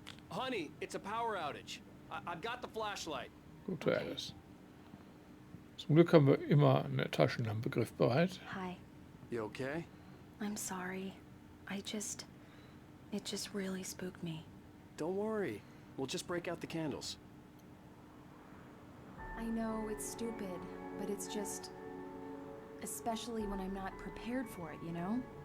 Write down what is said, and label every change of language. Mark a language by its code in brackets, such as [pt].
[en] Honey, it's a power outage. I've got the flashlight. [de] Gut, Alice. Zum Glück haben wir immer eine Taschenlampe griffbereit. [en] Hi. You okay? I'm sorry. It just really spooked me. Don't worry. We'll just break out the candles. I know it's stupid, but it's just... Especially when I'm not prepared for it, you know?